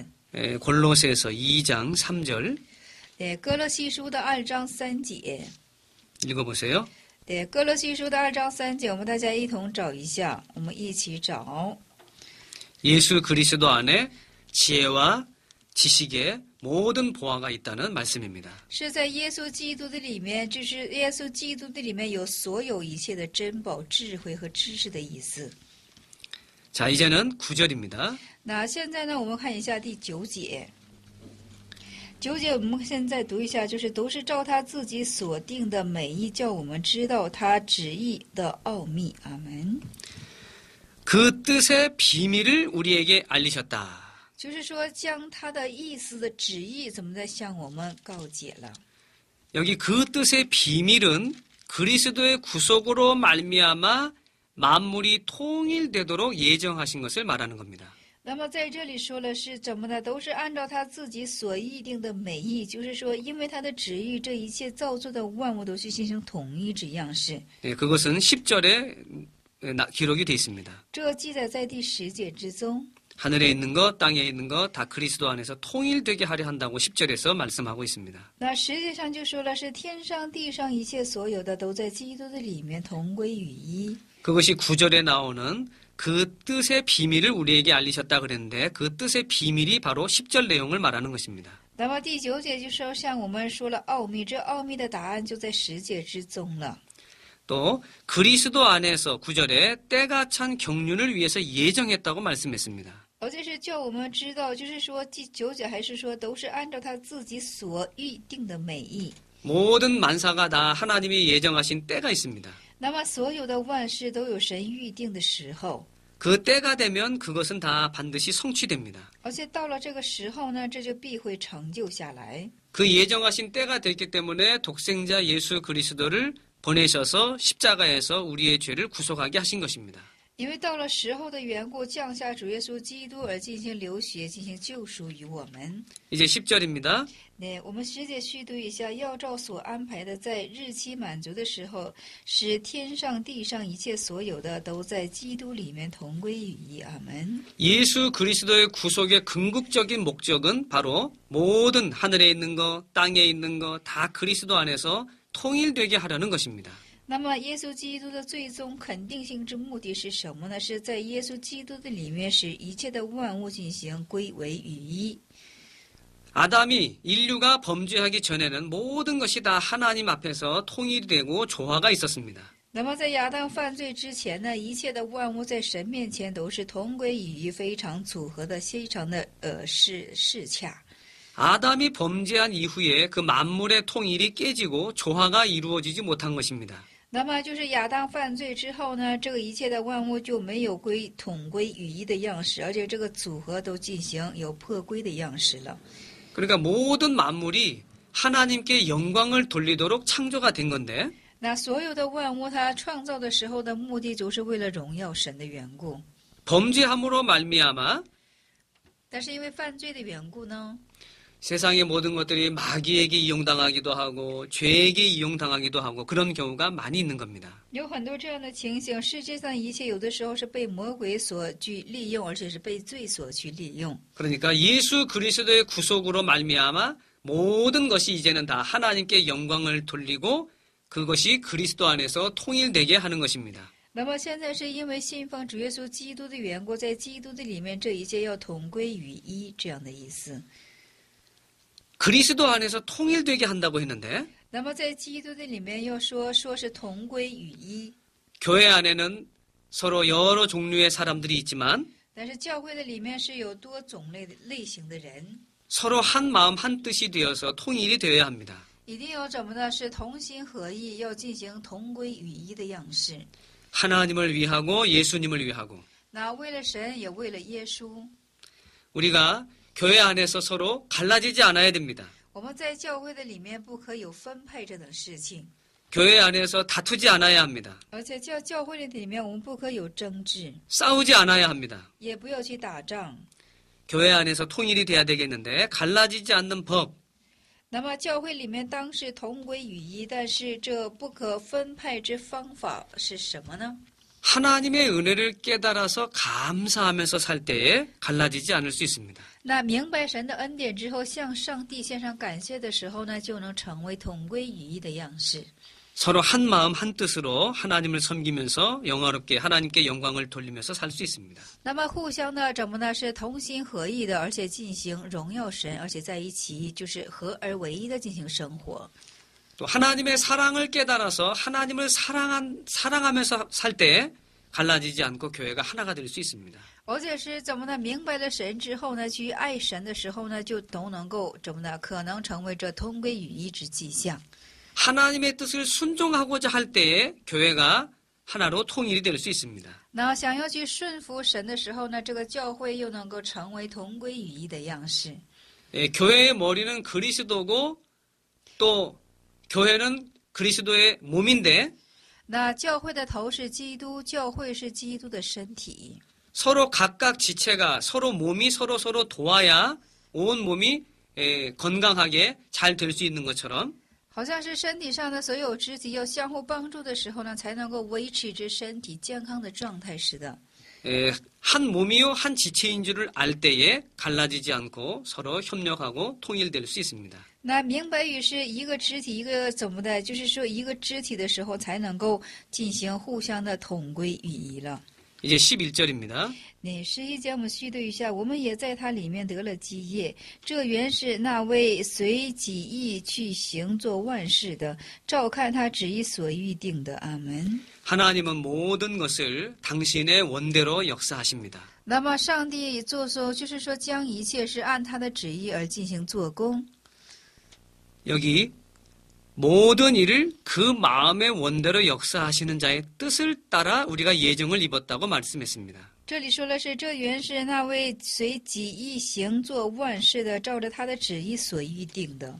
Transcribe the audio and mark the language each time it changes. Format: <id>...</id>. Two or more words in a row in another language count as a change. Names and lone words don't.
<ko>골로새서 2장 3절</ko> <zh>哥罗西书的2章3节，</zh> <ko>읽어보세요.</ko> <zh>哥罗西书的2章3节，我们大家一同找一下，我们一起找。</zh> <ko>예수 그리스도 안에 지혜와 지식의 모든 보화가 있다는 말씀입니다.</ko> <zh>是在耶稣基督的里面，就是耶稣基督的里面有所有一切的珍宝、智慧和知识的意思。</zh> <ko>자, 이제는 9절입니다.</ko> <zh>那现在呢，我们看一下第9节。9节我们现在读一下，就是都是照他自己所定的美意，叫我们知道他旨意的奥秘。阿门。</zh> <ko>그 뜻의 비밀을 우리에게 알리셨다.</ko> <zh>就是说，将他的意思的旨意怎么在向我们告解了。</zh> <ko>여기 그 뜻의 비밀은 그리스도의 구속으로 말미암아 만물이 통일되도록 예정하신 것을 말하는 겁니다.</ko> <zh>那么在这里说了是怎么呢？都是按照他自己所议定的美意，就是说，因为他的旨意，这一切造作的万物都去进行统一之样式。</zh> <ko>네, 그것은 10절에 기록이 되어 있습니다.</ko> <zh>这记载在第10节之中。</zh> <ko>하늘에 있는 것, 땅에 있는 것 다 그리스도 안에서 통일되게 하려 한다고 10절에서 말씀하고 있습니다.</ko> <zh>那实际上就说了是天上地上一切所有的都在基督的里面同归于一。</zh> <ko>그것이 9절에 나오는 그 뜻의 비밀을 우리에게 알리셨다 그랬는데 그 뜻의 비밀이 바로 10절 내용을 말하는 것입니다.</ko> <zh>那么第9节就说像我们说了奥秘，这奥秘的答案就在10节之中了。</zh> <ko>또 그리스도 안에서 9절에 때가 찬 경륜을 위해서 예정했다고 말씀했습니다.</ko> <zh>而且是叫我们知道，就是说第9节还是说都是按照他自己所预定的美意。</zh> <ko>모든 만사가 다 하나님이 예정하신 때가 있습니다.</ko> <zh>那么所有的万事都有神预定的时候，</zh> <ko>그 때가 되면 그것은 다 반드시 성취됩니다.</ko> <zh>而且到了这个时候呢，这就必会成就下来。</zh> <ko>그 예정하신 때가 됐기 때문에 독생자 예수 그리스도를 보내셔서 십자가에서 우리의 죄를 구속하게 하신 것입니다.</ko> <zh>因为到了时候的缘故，降下主耶稣基督而进行流血，进行救赎于我们。</zh> <ko>이제 10절입니다.</ko> <zh>那我们10节续读一下，要照所安排的，在日期满足的时候，使天上地上一切所有的都在基督里面同归于一。阿门。</zh> <ko>예수 그리스도의 구속의 궁극적인 목적은 바로 모든 하늘에 있는 것, 땅에 있는 것 다 그리스도 안에서 통일되게 하려는 것입니다.</ko> <zh>那么，耶稣基督的最终肯定性之目的是什么呢？是在耶稣基督的里面，使一切的万物进行归为于一。</zh> <ko>아담이 인류가 범죄하기 전에는 모든 것이 다 하나님 앞에서 통일이 되고 조화가 있었습니다.</ko> <zh>那么，在亚当犯罪之前呢，一切的万物在神面前都是同归于一，非常组合的，非常的适洽。</zh> <ko>아담이 범죄한 이후에 그 만물의 통일이 깨지고 조화가 이루어지지 못한 것입니다.</ko> <zh>那么就是亚当犯罪之后呢，这个一切的万物就没有统归于一的样式，而且这个组合都进行有破归的样式了。</zh> <ko>그러니까 모든 만물이 하나님께 영광을 돌리도록 창조가 된 건데</ko> <zh>那所有的万物，它创造的时候的目的，就是为了荣耀神的缘故。</zh> <ko>범죄함으로 말미암아</ko> <zh>但是因为犯罪的缘故呢，</zh> <ko>세상의 모든 것들이 마귀에게 이용당하기도 하고 죄에게 이용당하기도 하고 그런 경우가 많이 있는 겁니다.</ko> <zh>有很多这样的情形，世界上一切有的时候是被魔鬼所去利用，而且是被罪所去利用。</zh> <ko>그러니까 예수 그리스도의 구속으로 말미암아 모든 것이 이제는 다 하나님께 영광을 돌리고 그것이 그리스도 안에서 통일되게 하는 것입니다.</ko> <zh>那么现在是因为信奉主耶稣基督的缘故，在基督的里面，这一切要统归于一，这样的意思。</zh> <ko>그리스도 안에서 통일되게 한다고 했는데</ko> <zh>那么在基督的里面又说是同归于一，</zh> <ko>교회 안에는 서로 여러 종류의 사람들이 있지만</ko> <zh>但是教会的里面是有多种类型的人，</zh> <ko>서로 한 마음 한 뜻이 되어서 통일이 되어야 합니다.</ko> <zh>一定有怎么呢？是同心合意，要进行同归于一的样式。</zh> <ko>하나님을 위하고 예수님을 위하고</ko> <zh>那为了神，也为了耶稣，</zh> <ko>우리가 교회 안에서 서로 갈라지지 않아야 됩니다.</ko> <zh>我们在教会的里面不可有分配这等事情，</zh> <ko>교회 안에서 다투지 않아야 합니다.</ko> <zh>而且教会的里面我们不可有争执，</zh> <ko>싸우지 않아야 합니다.</ko> <zh>也不要去打仗。</zh> <ko>교회 안에서 통일이 돼야 되겠는데 갈라지지 않는 법,</ko> <zh>那么教会里面当是同归于一，但是这不可分派之方法是什么呢？</zh> <ko>하나님의 은혜를 깨달아서 감사하면서 살 때에 갈라지지 않을 수 있습니다.</ko> <zh>那明白神的恩典之后，向上帝献上感谢的时候呢，就能成为同归于一的样式。</zh> <ko>서로 한 마음 한 뜻으로 하나님을 섬기면서 영화롭게 하나님께 영광을 돌리면서 살 수 있습니다.</ko> <zh>那么互相的怎么呢？是同心合意的，而且进行荣耀神，而且在一起就是合而为一的进行生活。</zh> <ko>또 하나님의 사랑을 깨달아서 하나님을 사랑하면서 살 때 갈라지지 않고 교회가 하나가 될 수 있습니다.</ko> <zh>而且是怎么呢？明白了神之后呢，去爱神的时候呢，就都能够怎么呢？可能成为这同归于一之迹象。</zh> <ko>하나님의 뜻을 순종하고자 할 때에 교회가 하나로 통일이 될 수 있습니다.</ko> <zh>那想要去顺服神的时候呢，这个教会又能够成为同归于一的样式。</zh> <ko>교회의 머리는 그리스도고 또 교회는 그리스도의 몸인데</ko> <zh>那教会的头是基督，教会是基督的身体。</zh> <ko>서로 각각 지체가 서로 몸이 서로 도와야 온 몸이 건강하게 잘 될 수 있는 것처럼</ko> <zh>好像是身体上的所有肢体要相互帮助的时候呢，才能够维持着身体健康的状态似的。</zh> <ko>한 몸이요 한 지체인 줄을 알 때에 갈라지지 않고 서로 협력하고 통일될 수 있습니다.</ko> <zh>那明白与是一个肢体，一个怎么的，就是说一个肢体的时候，才能够进行互相的统归于一了。</zh> <ko>이제 11절입니다.</ko> <zh>那11节我们续对一下，我们也在它里面得了基业。这原是那位随己意去行做万事的，照看他旨意所预定的。阿门。</zh> <ko>하나님은 모든 것을 당신의 원대로 역사하십니다.</ko> <zh>那么上帝就是说将一切是按他的旨意而进行做工。</zh> <ko>여기 모든 일을 그 마음의 원대로 역사하시는 자의 뜻을 따라 우리가 예정을 입었다고 말씀했습니다.</ko> <zh>这里说的是，这原是那位随己意行做万事的，照着他的旨意所预定的。</zh>